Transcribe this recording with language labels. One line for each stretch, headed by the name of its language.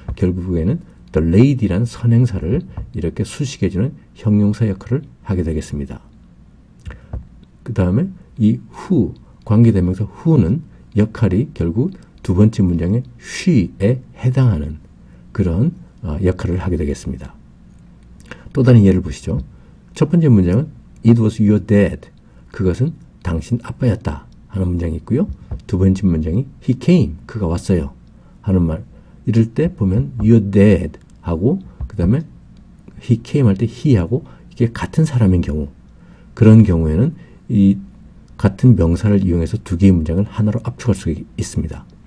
Korean: 결국에는 the lady란 선행사를 이렇게 수식해주는 형용사 역할을 하게 되겠습니다. 그 다음에 이 who 관계대명사 who는 역할이 결국 두 번째 문장의 she에 해당하는 그런 역할을 하게 되겠습니다. 또 다른 예를 보시죠. 첫 번째 문장은
English: It was your dad.
Korean: 그것은 당신 아빠였다 하는 문장이 있고요. 두 번째 문장이
English: He came.
Korean: 그가 왔어요 하는 말. 이럴 때 보면 your dad 하고 그 다음에
English: he came
Korean: 할 때 he하고 이게 같은 사람인 경우 그런 경우에는 이 같은 명사를 이용해서 두 개의 문장을 하나로 압축할 수 있습니다.